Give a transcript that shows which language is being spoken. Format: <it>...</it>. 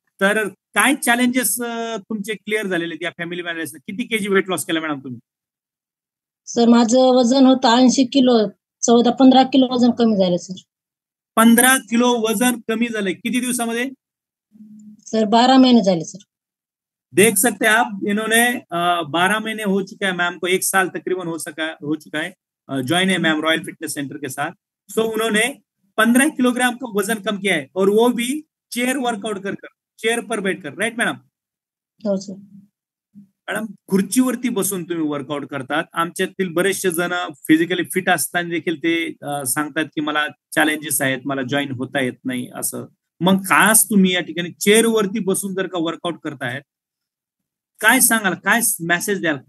<mr>तर काय चॅलेंजेस तुमचे क्लिअर झालेले या फॅमिली मॅनेजने? किती केजी वेट लॉस केला मॅडम तुम्ही? सर माझं वजन होतं 80 किलो, 14-15 किलो वजन कमी झालं सर. 15 किलो वजन कमी झालंय किती दिवसामध्ये? सर 12 महीने झाले सर.</mr> <hi>देख सकते हैं आप, इन्होंने 12 महीने हो चुका है मैम को, 1 साल तकरीबन हो चुका है ज्वाइन है मैम रॉयल फिटनेस सेंटर के साथ. सो उन्होंने 15 किलोग्राम का वजन कम किया है, और वो भी चेयर वर्कआउट कर, चेयर पर बैठकर.</hi> <en>Right madam?</en> <mr>हो सर. मॅडम, खुर्चीवरती बसून तुम्ही वर्कआउट करतात. आमच्यातील बरेचसे जण फिजिकली फिट असताना देखील ते सांगतात की मला चॅलेंजेस आहेत, मला जॉईन होता येत नाही असं. मग खास तुम्ही या ठिकाणी चेअर वरती बसून जर का वर्कआउट करतायत, काय सांगाल, काय मेसेज द्याल?</mr>